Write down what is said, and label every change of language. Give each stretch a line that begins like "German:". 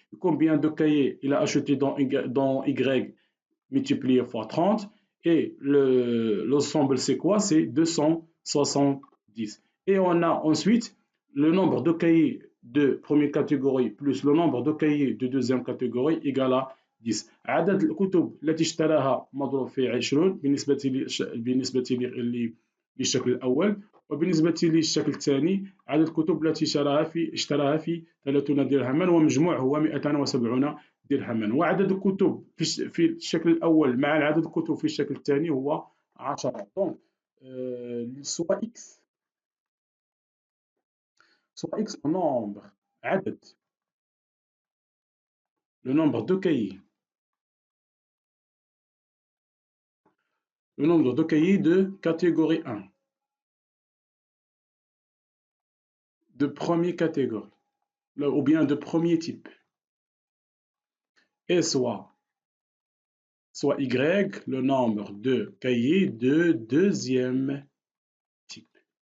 French: Combien de cahiers il a acheté dans Y multiplié fois 30. Et l'ensemble, c'est quoi? C'est 270. Et on a ensuite le nombre de cahiers de première catégorie plus le nombre de cahiers de deuxième catégorie égal à 10.
Arabic: عدد الكتب التي اشتراها مضروب في 20 بالنسبة للشكل الأول، وبالنسبة للشكل الثاني عدد الكتب التي اشتراها في 30 درهما، ومجموع هو 270 درهما. وعدد الكتب في الشكل الأول مع عدد الكتب في الشكل الثاني هو 10.
French: Donc, soit X en nombre عدد le nombre de cahiers de catégorie 1 de première catégorie ou bien de premier type, et soit Y le nombre de cahiers de deuxième type.